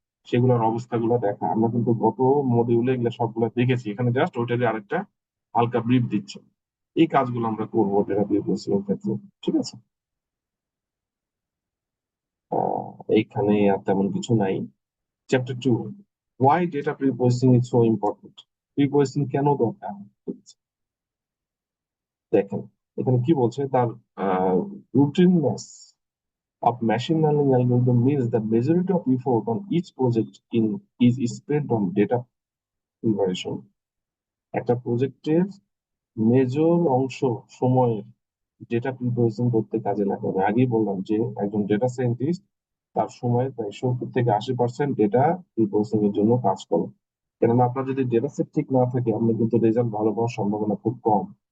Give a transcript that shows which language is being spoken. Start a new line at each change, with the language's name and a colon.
Bangla: সেগুলোর অবস্থাগুলো দেখা। আমরা কিন্তু গত মডিউলে এগুলো সবগুলো দেখেছি, এখানে জাস্ট ওইটারই আরেকটা হালকা ব্রিফ দিচ্ছে। এই কাজগুলো আমরা করবো ডেটা প্রিপারেশন এর ক্ষেত্রে। ঠিক আছে। আহ, এইখানে আর তেমন কিছু নাই। Chapter 2,
English: Why data preprocessing is so important.
Bangla: Preprocessing কেন দরকার? ঠিক আছে। দেখেন এখানে কি বলছে, তার রুটিননেস
English: of machine learning algorithm means the majority of effort on each project in is spent on data preparation.
Bangla: একটা প্রজেক্টের মেজর অংশ সময়ের ডেটা প্রিপারেশন করতে কাজে লাগে। আমি আগেই বললাম যে একজন ডেটা সায়েন্টিস্ট তার সময় প্রায় 70 থেকে 80% ডেটা প্রিপারেশন এর জন্য কাজ করে। কেননা আপনার যদি ডেটা সেট ঠিক না থাকে, আপনি কিন্তু রেজাল্ট ভালো পাওয়ার সম্ভাবনা খুব কম।